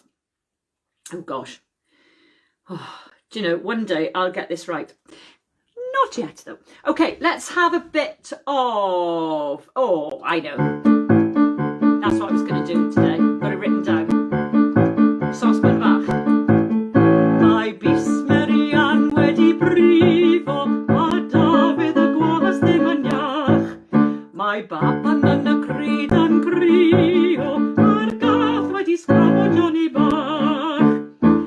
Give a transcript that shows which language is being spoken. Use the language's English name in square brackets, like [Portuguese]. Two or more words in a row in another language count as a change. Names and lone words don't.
[English] Oh, gosh. Oh, do you know, one day I'll get this right. Not yet, though. Okay, let's have a bit of... Oh, I know. That's what I was going to do today. Got it written down. Saucepan bach. [Welsh] Mae Bismerian wedi brifo, a Dafydd y gwas ddim yn iach. Mae baban yn y cryd yn crio, a'r gath wedi sgrafo Johnny bach.